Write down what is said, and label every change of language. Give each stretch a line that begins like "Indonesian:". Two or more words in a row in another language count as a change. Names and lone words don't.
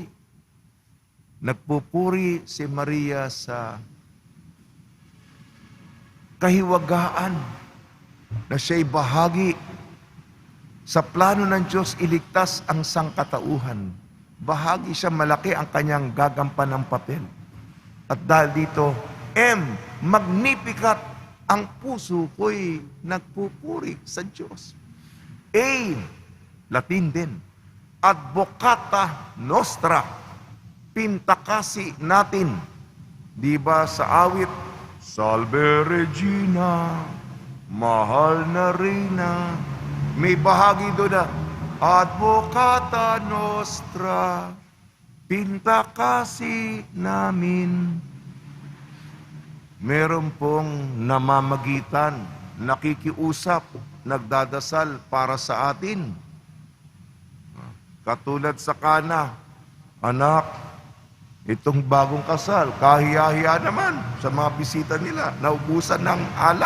Filipino: Nagpupuri si Maria sa kahiwagaan na siya'y bahagi sa plano ng Diyos iligtas ang sangkatauhan. Bahagi siya, malaki ang kanyang gagampan ng papel. At dahil dito, magnificat. Ang puso ko'y nagpupuri sa Diyos. Latin din.
Latin: Advocata nostra.
Filipino: Pintakasi natin. Di ba sa awit, Salve Regina, mahal na Reyna. May bahagi doon na,
Latin: Advocata nostra,
Filipino: pintakasi namin. Meron pong namamagitan, nakikiusap, nagdadasal para sa atin. Katulad sa Kana, anak, itong bagong kasal, kahiya-hiya naman sa mga bisita nila, naubusan ng alak.